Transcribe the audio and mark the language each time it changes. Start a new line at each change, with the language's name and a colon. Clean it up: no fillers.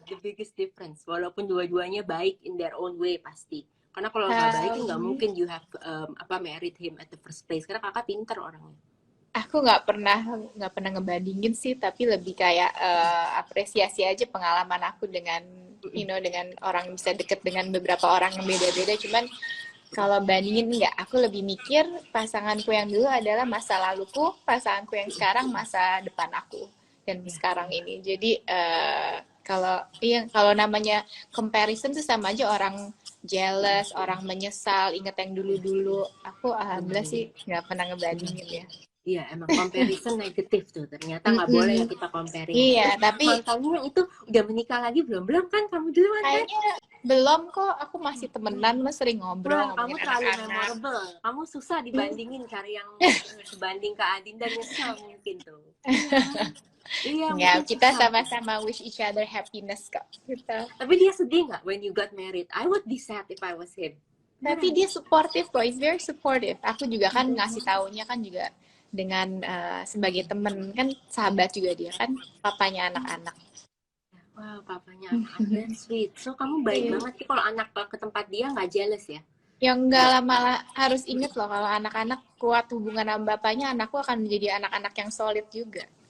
English: The biggest difference.
Indonesian: Walaupun dua-duanya baik
English: in their own way pasti.
Indonesian: Karena kalau nggak baik nggak mungkin
English: you have married him at the first place.
Indonesian: Karena kakak pinter orangnya. Aku nggak pernah ngebandingin sih, tapi lebih kayak apresiasi aja pengalaman aku dengan dengan orang yang bisa deket dengan beberapa orang yang beda-beda. Cuman kalau bandingin enggak, aku lebih mikir pasanganku yang dulu adalah masa laluku, pasanganku yang sekarang masa depan aku dan sekarang ini. Jadi kalau namanya comparison tuh sama aja orang jealous, orang menyesal, inget yang dulu-dulu. Aku alhamdulillah sih nggak pernah ngebandingin ya. Iya, emang comparison negatif tuh. Ternyata nggak boleh ya kita comparing. Iya, tapi kamu yang itu udah menikah lagi belum kan? Kamu duluan kan? Kayaknya belum kok. Aku masih temenan, sering ngobrol. Kamu terlalu memorable. Kamu susah dibandingin cari yang sebanding ke Adinda, nyesel mungkin tuh. Iya, kita sama-sama
English: wish each other happiness
Indonesian: kok. Gitu. Tapi dia sedih nggak
English: when you got married? I would be sad if I was him.
Indonesian: Tapi dia supportive kok,
English: he's very supportive.
Indonesian: Aku juga kan ngasih taunya kan juga dengan sebagai temen, kan sahabat juga dia kan, papanya anak-anak. Wow, papanya anak-anak, sweet. So kamu baik banget sih kalau anak ke tempat dia nggak jealous ya? Yang enggak lama harus inget loh, kalau anak-anak kuat hubungan sama bapaknya, anakku akan menjadi anak-anak yang solid juga.